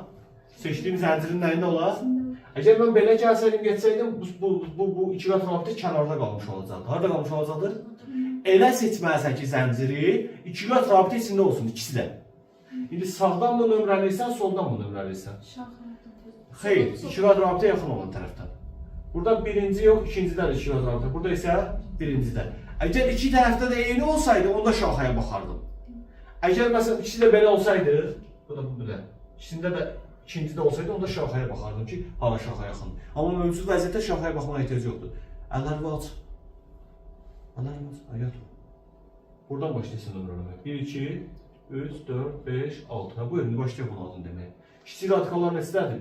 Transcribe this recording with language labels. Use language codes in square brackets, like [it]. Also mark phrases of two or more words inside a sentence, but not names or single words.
[az] Seçdiyim zəncirin nəyində olar? Əgər mən belə gəlsəydim, geçsəydim, bu 2 qat rabitə kənarda qalmış olacaqdır. Harada qalmış olacaqdır? Elə seçməlisən ki, zənciri 2 qat rabitə içində olsun, ikisi də. İndi sağdan mı nömrəliysən, soldan mı nömrəliysən? Xeyr, 2 qat rabitə yaxın olan tərəfdən. [tr] Burada birinci yok, ikinciden iki yazardı. Burada ise birinciden. Eğer iki tarafta da eyni olsaydı, onda şahaya bakardım. Eğer mesela ikisi de böyle olsaydı, bu da bu böyle. İkisinde de ikincide olsaydı, onda şahaya bakardım ki, hava şahaya yaxın. [az] Ama mövcud vəziyyətdə şahaya baxmaya ehtiyac yoxdur. Əllərini aç. Əllərini aç. Ayət. Buradan başlayasın nömrələmə. 1, 2, 3, 4, 5, 6. Bu indi başlayaq bunun adını demək. Kiçik radikallar neçədir?